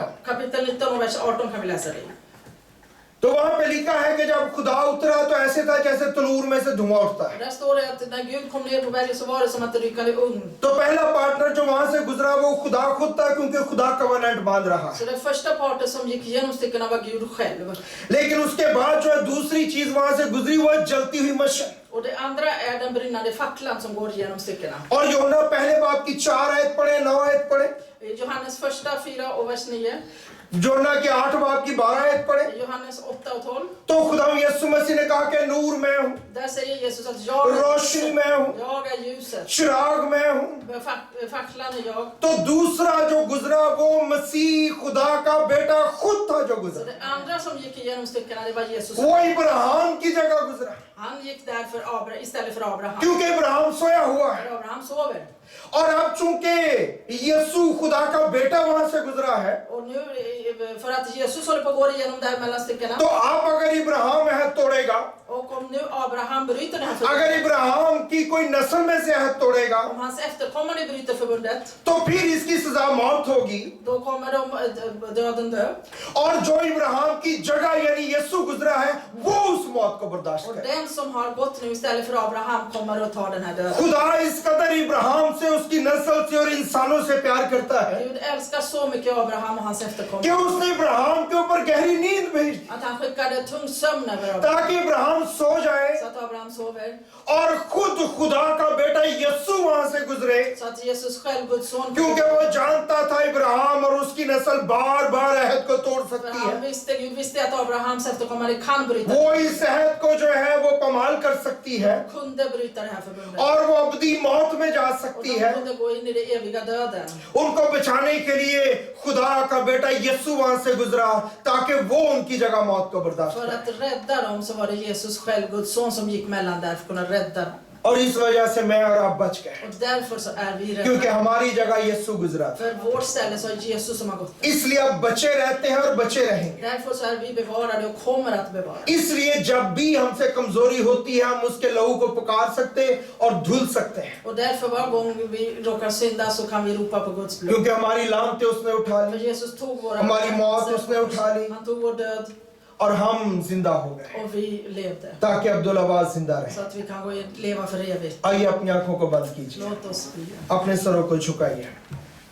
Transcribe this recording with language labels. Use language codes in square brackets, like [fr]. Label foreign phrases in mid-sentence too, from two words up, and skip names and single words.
[sv] kapitel 19 och vers 18 kan vi läsa det. [ur] تو وہاں پہ لکھا ہے کہ جب خدا اترا تو ایسے تھا جیسے تنور میں سے دھواں اٹھتا ہے. [sv] Där står det att när Gud kom ner på berget så var det som att det rykade ugn. [ur] تو پہلا پارٹنر جو وہاں سے گزرا وہ خدا خود تھا کیونکہ خدا کوونینٹ باندھ رہا ہے. [sv] Så den första parten som gick igenom styckena var Gud själv. [ur] لیکن اس کے بعد جو ہے دوسری چیز وہاں سے گزری وہ ہے جلتی ہوئی مشعل. [sv] Och det andra är den brinnande facklan som går igenom styckena. [ur] اور یوحنا پہلے باب کی 4 آیت پڑھے، 9 آیت پڑھے, 9 आयत पढ़े, [sv] I Johannes första 4 och vers 9, [ur] یوحنا کی 8 باب کی 12 آیت پڑھے [sv] Johannes 8 och 12. [ur] تو خدا یسوع مسیح نے کہا کہ نور میں ہوں, [sv] Där säger Jesus att jag [ur] روشنی میں ہوں, [sv] är ljuset. [ur] چراغ میں ہوں. [sv] Facklan är jag. [ur] تو دوسرا جو گزرا وہ مسیح خدا کا بیٹا خود تھا جو [sv] Så [ur] گزرا. [sv] det andra som gick igenom styckena det var Jesus. [ur] وہ ابراہیم کی جگہ گزرا. [sv] Han gick där för istället för Abraham. [ur] کیونکہ ابراہیم سویا ہوا ہے. [sv] För Abraham sover. [ur] اور اب چونکہ یسوع خدا کا بیٹا وہاں سے گزرا ہے, [sv] Och nu, för att Jesus håller på att gå igenom där mellan styckena. [ur] تو آپ اگر ابراہیم ہے توڑے گا, [sv] Och om nu Abraham bryter det här [ur] اگر [sv] förbundet, [ur] ابراہیم کی کوئی نسل میں سے ہے توڑے گا, [sv] om hans efterkommande bryter förbundet, [ur] تو پھر اس کی سزا موت ہوگی. [sv] då kommer döden dö. [ur] اور جو ابراہیم کی جگہ یعنی یسوع گزرا ہے، وہ اس موت کو برداشت [sv] Och [ur] کرے. [sv] den som har gått nu istället för Abraham kommer att ta den här döden. [ur] خدا اس قدر ابراہیم سے، اس کی نسل سے اور انسانوں سے پیار کرتا ہے [sv] Gud älskar så mycket Abraham och hans [ur] کہ [sv] efterkommande [ur] اس نے ابراہیم کے اوپر گہری نیند بھیج دی [sv] att han skickade tung sömn över Abraham [ur] تاکہ ابراہیم سو جائے [sv] så att Abraham sover, [ur] اور خود خدا کا بیٹا یسوع وہاں سے گزرے, [sv] så att Jesus själv, Guds son, [ur] کیونکہ وہ جانتا تھا ابراہیم اور اس کی نسل بار بار عہد کو توڑ [sv] för [ur] سکتی [sv] han [ur] ہے. [sv] Gud visste att Abrahams efterkommande kan bryta, [ur] وہ اس عہد کو جو ہے وہ کمال کر سکتی ہے [sv] kunde bryta det här förbundet. [ur] اور وہ ابدی موت میں جا [sv] Och [ur] سکتی [sv] de [ur] ہے. [sv] kunde gå in i det eviga döden. [ur] ان کو بچانے کے لیے خدا کا بیٹا یسوع وہاں سے گزرا تاکہ وہ ان کی جگہ موت کو برداشت [sv] För [ur] کرے. [sv] att rädda dem så var det Jesus själv, Guds son, som gick mellan där för att kunna rädda dem. [ur] اور اس وجہ سے میں اور آپ بچ گئے, [sv] Och därför så är vi [ur] کیونکہ [sv] räddade. [ur] ہماری جگہ یسوع گزرا تھا. [sv] För vårt ställe så är Jesus som har gått. [ur] اس لیے اب بچے رہتے ہیں اور بچے رہیں گے. [sv] Därför så är vi bevarade och kommer att bevara. [ur] اس لیے جب بھی ہم سے کمزوری ہوتی ہے، ہم اس کے لہو کو پکار سکتے اور دھل سکتے ہیں, [sv] Och därför var gång vi råkar synda så kan vi ropa på Guds blod. [ur] کیونکہ ہماری لعنتیں اس نے اٹھا [sv] För [ur] لی [sv] Jesus tog våra [ur] ہماری موت اس نے اٹھا لی [sv] Han tog vår död [ur] اور ہم زندہ ہو گئے [sv] och vi levde. [ur] تاکہ عبدل عباس زندہ [sv] Så [ur] رہے. [sv] att vi kan leva för evigt. [ur] آئیے اپنی آنکھوں کو بند کیجیے, [sv] Låt oss be. [ur] اپنے سروں کو جھکائیے.